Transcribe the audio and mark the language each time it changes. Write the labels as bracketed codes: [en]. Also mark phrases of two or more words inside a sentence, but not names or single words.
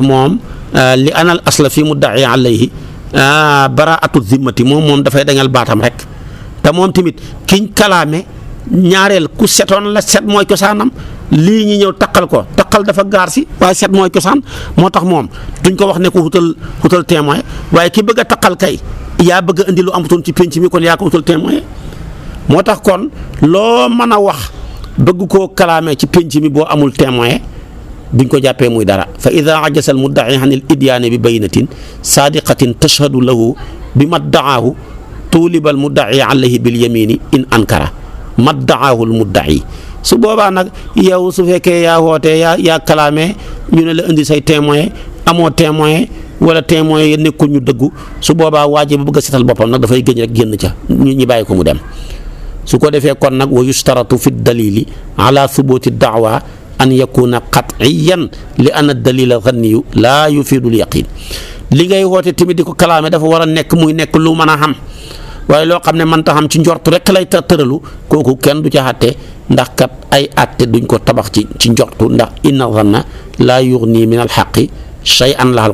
[wo] moom [ar] لأن الأصل في المدعى عليه براءة الذمة [wo] moom dafay dañal baatam rek te moom tamit kiñ kalaame ñaareel ku setoon la set mooy cosaanam lii ñi ñëw taqal ko taqal dafa gaar si waaye set mooy cosaan moo tax moom duñ ko wax ne ko wutal témoin waaye ki bëgg a taqal kay yaa bëgg a indi lu amutoon ci penc mi kon yaa ko wutal témoin moo tax kon loo mën a wax bëgg koo kalaame ci penc mi boo amul témoin duñ ko jàppee muy dara [ar] فإذا عجز المدعي عن الإتيان ببينة صادقة تشهد له بما ادعاه طولب المدعى عليه باليمين إن أنكر ما ادعاه المدعي [wo] su boobaa nag yow su fekkee yaa wootee yaa kalaame ñu ne la indi say témoin amoo témoin wala témoin yi nekkul ñu dëggu su boobaa waa ji ba bëgg a setal boppam nag dafay gëñ rek génn ca ñu bàyyi ko mu dem su ko defee kon nag [ar] ويشترط في الدليل على ثبوت الدعوى أن يكون قطعيا لأن الدليل الظني لا يفيد اليقين [wo] li ngay woote tamit di ko kalaame dafa war a nekk muy nekk lu mën a xam waaye loo xam ne mënta xam ci njortu rek lay tëralu kooku kenn du ca àtte ndax kat ay àtte duñ ko tabax ci njortu ndax [ar] إن الظن لا يغني من الحق شيئا لا